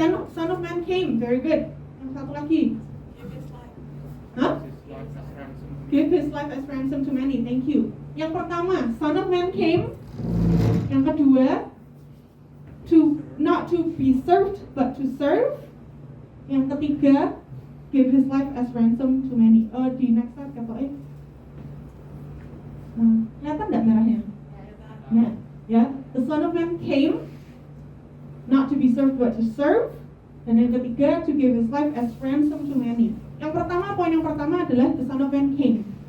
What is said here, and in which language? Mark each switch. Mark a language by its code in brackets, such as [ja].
[en] Son of man came, very good. [id] Yang satu lagi? Hah? [en] Give his life as ransom to many, thank you. [id] Yang pertama, [en] Son of man came. [id] Yang kedua, [en] not to be served, but to serve. [id] Yang ketiga, [en] give his life as ransom to many. [id] Di next slide kata kelihatan nggak merahnya? [en] Nah, ya, the Son of Man came not to be served but to serve. [id] Dan yang ketiga, [en] to give his life as ransom to many. [id] Poin yang pertama adalah [en] the Son of Man came.